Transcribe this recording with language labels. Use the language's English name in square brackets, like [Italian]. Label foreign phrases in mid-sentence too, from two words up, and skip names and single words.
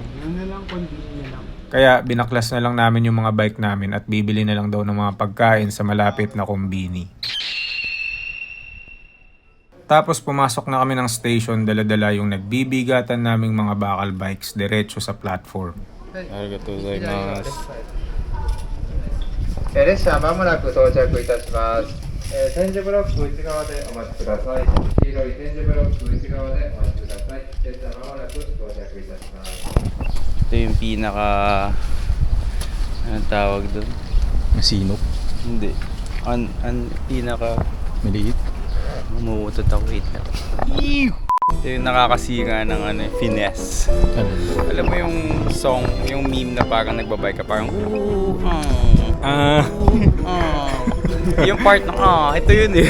[Filipino] Kaya binaklas na lang namin yung mga bike namin at bibili na lang daw ng mga pagkain sa malapit na kombini. Tapos pumasok na kami ng station, dala-dala yung nagbibigatan naming mga bakal bikes diretso sa platform. [Japanese] ありがとうございます. 列車まもなく到着いたします。点字ブロック内側でお待ちください。黄色い点字ブロック内側でお待ちください。列車まもなく到着いたします。 [Filipino] Ito yung pinaka... Anong tawag doon? Masinop. Hindi. Pinaka... Maliit. Umuutot ako. Wait na. Ito yung nakakasira ng finesse. Alam mo yung song, yung meme na parang nagbabike ka, parang yung part ng ito yun eh.